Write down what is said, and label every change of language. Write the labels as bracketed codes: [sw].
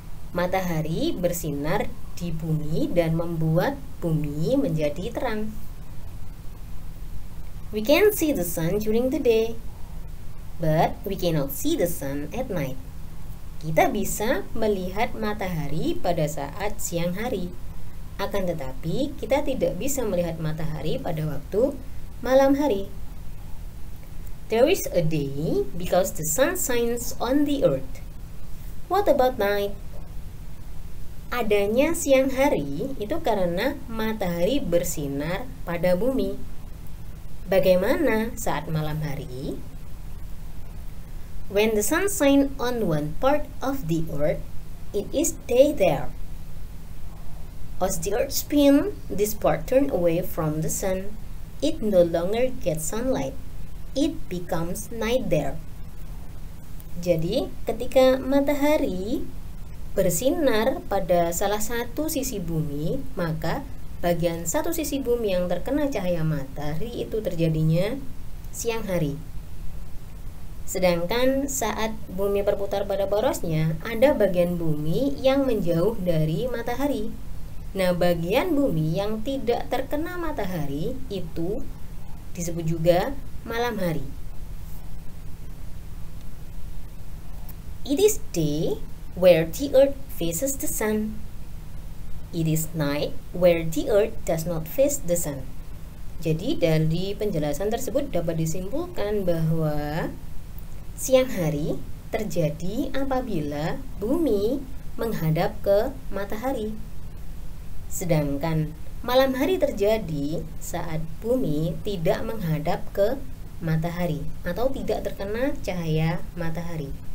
[id] Matahari bersinar di bumi dan membuat bumi menjadi terang. [en] We can see the sun during the day, but we cannot see the sun at night. [id] Kita bisa melihat matahari pada saat siang hari. Akan tetapi, kita tidak bisa melihat matahari pada waktu malam hari. [en] There is a day because the sun shines on the earth. What about night? [id] Adanya siang hari itu karena matahari bersinar pada bumi. Bagaimana saat malam hari? [en] When the sun shines on one part of the earth, it is day there. As the earth spins, this part turns away from the sun. It no longer gets sunlight. It becomes night there. [id] Jadi, ketika matahari bersinar pada salah satu sisi bumi, maka bagian satu sisi bumi yang terkena cahaya matahari itu terjadinya siang hari. Sedangkan saat bumi berputar pada porosnya, ada bagian bumi yang menjauh dari matahari. Nah, bagian bumi yang tidak terkena matahari itu disebut juga malam hari. [en] It is day where the earth faces the sun. It is night where the earth does not face the sun. [id] Jadi dari penjelasan tersebut dapat disimpulkan bahwa siang hari terjadi apabila bumi menghadap ke matahari. Sedangkan malam hari terjadi saat bumi tidak menghadap ke matahari atau tidak terkena cahaya matahari.